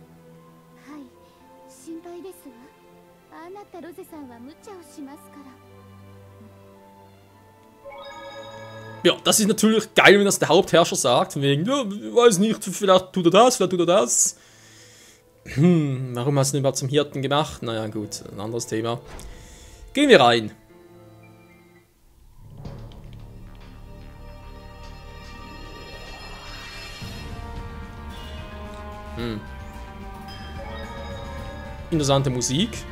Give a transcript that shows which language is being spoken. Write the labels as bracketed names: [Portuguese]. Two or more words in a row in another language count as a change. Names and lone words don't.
[Japanese] はい、心配ですわ。ああなったロゼさんは無茶をしますから。 [German] Ja, das ist natürlich geil, wenn das der Hauptherrscher sagt. Von wegen, ja, weiß nicht, vielleicht tut er das, vielleicht tut er das. Warum hast du ihn überhaupt zum Hirten gemacht? Naja, gut, ein anderes Thema. Gehen wir rein. Interessante Musik.